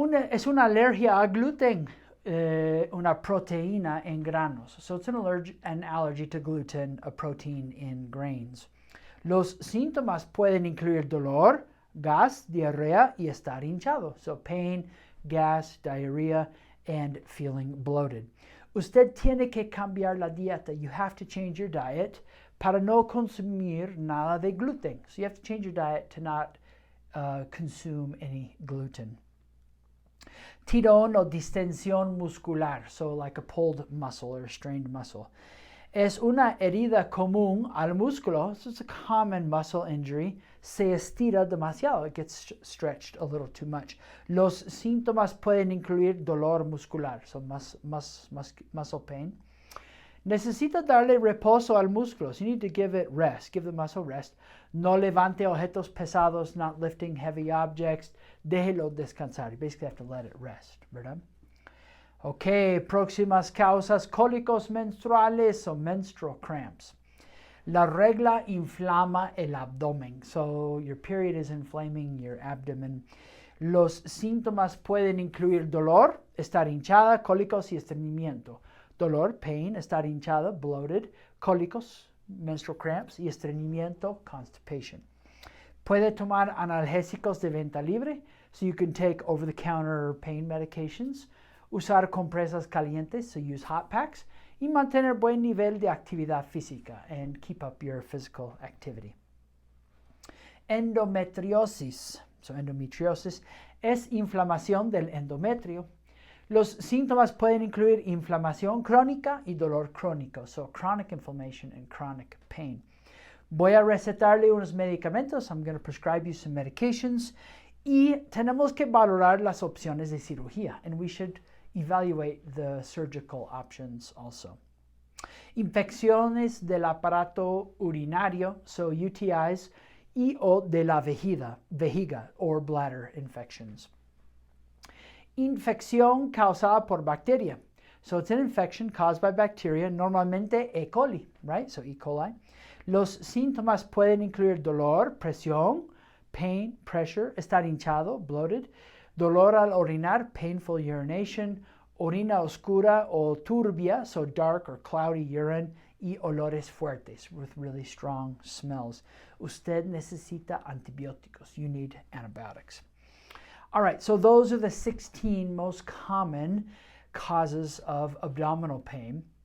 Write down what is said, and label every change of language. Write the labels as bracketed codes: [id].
[es] Es una alergia a gluten, una proteína en granos. [en] So it's an allergy to gluten, a protein in grains. [es] Los síntomas pueden incluir dolor, gas, diarrea, y estar hinchado. [en] So pain, gas, diarrhea, and feeling bloated. [es] Usted tiene que cambiar la dieta. [en] You have to change your diet [es] para no consumir nada de gluten. [en] So you have to change your diet to not consume any gluten. [es] Tirón o distensión muscular, [en] so like a pulled muscle or a strained muscle. [es] Es una herida común al músculo, [en] so it's a common muscle injury. [es] Se estira demasiado, [en] it gets stretched a little too much. [es] Los síntomas pueden incluir dolor muscular, [en] so muscle pain. [es] Necesita darle reposo al músculo, [en] so you need to give it rest, give the muscle rest. [es] No levante objetos pesados, [en] not lifting heavy objects. [es] Déjelo descansar. [en] You basically have to let it rest, [es] ¿verdad? Ok, próximas causas, cólicos menstruales o [en] menstrual cramps. [es] La regla inflama el abdomen. [en] So your period is inflaming your abdomen. [es] Los síntomas pueden incluir dolor, estar hinchada, cólicos y estreñimiento. Dolor, [en] pain, [es] estar hinchada, [en] bloated, [es] cólicos, [en] menstrual cramps, [es] y estreñimiento, [en] constipation. [es] Puede tomar analgésicos de venta libre, [en] so you can take over-the-counter pain medications. [es] Usar compresas calientes, [en] so use hot packs. [es] Y mantener buen nivel de actividad física [en] and keep up your physical activity. [es] Endometriosis, so endometriosis, es inflamación del endometrio. Los síntomas pueden incluir inflamación crónica y dolor crónico, [en] so chronic inflammation and chronic pain. [es] Voy a recetarle unos medicamentos. [en] I'm going to prescribe you some medications. [es] Y tenemos que valorar las opciones de cirugía, [en] and we should evaluate the surgical options also. [es] Infecciones del aparato urinario, so UTIs, y o de la vejiga [en] or bladder infections. [es] Infección causada por bacteria. [en] So it's an infection caused by bacteria, normalmente E. [es] coli, right? So E. coli. Los síntomas pueden incluir dolor, presión, [en] pain, pressure, [es] estar hinchado, [en] bloated, [es] dolor al orinar, [en] painful urination, [es] orina oscura o turbia, [en] so dark or cloudy urine, [es] y olores fuertes [en] with really strong smells. [es] Usted necesita antibióticos. [en] You need antibiotics. All right, so those are the 16 most common causes of abdominal pain.